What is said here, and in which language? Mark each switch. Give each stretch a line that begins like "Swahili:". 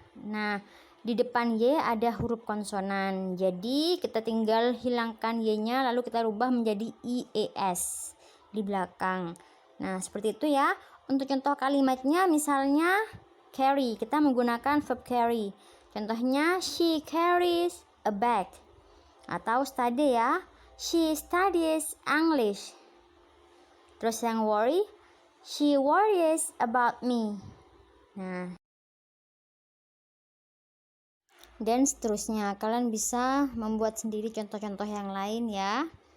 Indonesian: Nah, di depan y ada huruf konsonan, jadi kita tinggal hilangkan y-nya lalu kita rubah menjadi ies di belakang. Nah, seperti itu ya. Untuk contoh kalimatnya, misalnya carry, kita menggunakan verb carry. Contohnya,
English: she carries a bag.
Indonesian: Atau study ya,
English: she studies English.
Indonesian: Terus yang worry,
English: she worries about me.
Indonesian: Nah, dan seterusnya. Kalian bisa membuat sendiri contoh-contoh yang lain ya.